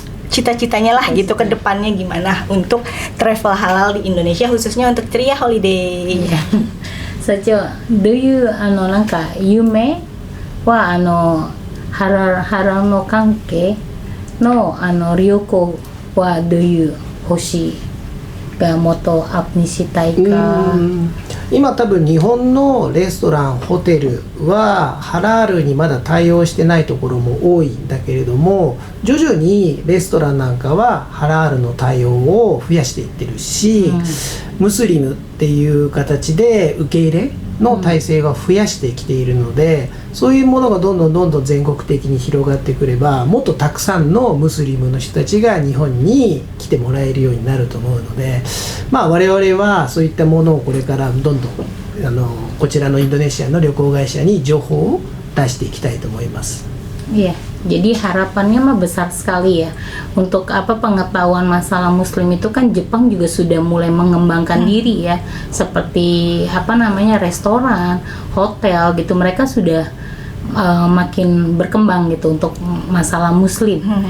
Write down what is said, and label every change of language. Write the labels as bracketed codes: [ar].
[id] cita-citanya lah gitu ke depannya gimana untuk travel halal di Indonesia khususnya untuk Ceria Holiday. [ja] Sacho, [en] do you [ja] なんか夢はhalalの関係の旅行はどういう星がもっとアップにしたいか。今多分日本のレストランホテルはハラールにまだ対応してないところも多いんだけれども、徐々にレストランなんかはハラールの対応を増やしていってるし、ムスリムっていう形で受け入れの体制が増やしてきているので、そういうものがどんどん全国的に広がってくれば、もっとたくさんのムスリムの人たちが日本に来てもらえるようになると思うので、我々はそういったものをこれからどんどんこちらのインドネシアの旅行会社に情報を出していきたいと思います。 [id] Iya, jadi harapannya mah besar sekali ya. Untuk pengetahuan masalah Muslim itu kan Jepang juga sudah mulai mengembangkan diri ya, seperti restoran, hotel gitu. Mereka sudah makin berkembang gitu untuk masalah Muslim.